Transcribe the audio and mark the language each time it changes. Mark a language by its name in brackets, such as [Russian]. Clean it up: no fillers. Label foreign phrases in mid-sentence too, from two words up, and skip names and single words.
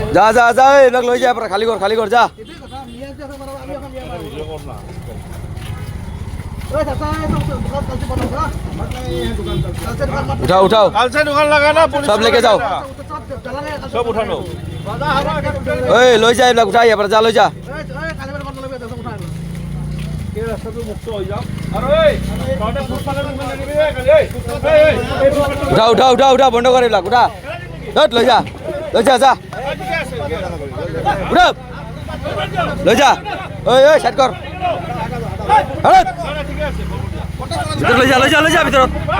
[Assamese] যা যা যা এইবিলাক লৈ যায় খালী কৰ যা [Hindi] उठाओ उठाओ कल से दुकान लगाना सब लेके जाओ सब उठा लो [Assamese] ओए লৈ যা এইবিলাক উঠা ইয়াৰ পৰা যা লৈ যা এই ৰাস্তাটো মুক্ত হৈ যাওক আৰু এই তহঁতে ফুটপাথত ইমান নানিবি কালি উঠা উঠা উঠা উঠা বন্ধ কৰ এইবিলাক উঠা লৈ যা যা উঠা লৈ যা ঐ সাইড কৰ লৈ যা ভিতৰত